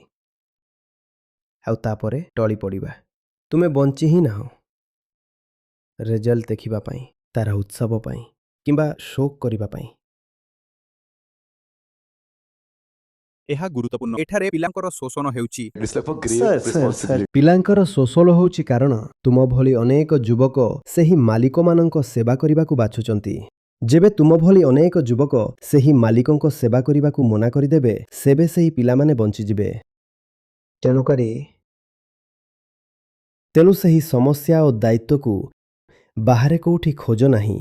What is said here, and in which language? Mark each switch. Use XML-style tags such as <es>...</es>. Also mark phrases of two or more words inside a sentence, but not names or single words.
<or>ଆଉ ତାପରେ ଟଳି ପଡ଼ିବା। ତୁମେ ବଞ୍ଚି ହିଁ ନାହଁ ରେଜଲ୍ଟ ଦେଖିବା ପାଇଁ, ତାର ଉତ୍ସବ ପାଇଁ କିମ୍ବା ଶୋକ କରିବା ପାଇଁ। ଏହା ଗୁରୁତ୍ୱପୂର୍ଣ୍ଣ। ଏଠାରେ ପିଲାଙ୍କର ଶୋଷଣ ହେଉଛି।</or> <en>It's like for grave Sir, responsibility.</en> <or>ପିଲାଙ୍କର ଶୋଷଣ ହେଉଛି କାରଣ ତୁମ ଭଳି ଅନେକ ଯୁବକ ସେହି ମାଲିକମାନଙ୍କ ସେବା କରିବାକୁ ବାଛୁଛନ୍ତି। ଯେବେ ତୁମ ଭଳି ଅନେକ ଯୁବକ ସେହି ମାଲିକଙ୍କ ସେବା କରିବାକୁ ମନା କରିଦେବେ, ସେବେ ସେହି ପିଲାମାନେ ବଞ୍ଚିଯିବେ। ତେଣୁ ସେହି ସମସ୍ୟା ଓ ଦାୟିତ୍ୱକୁ ବାହାରେ କେଉଁଠି ଖୋଜ ନାହିଁ।</or>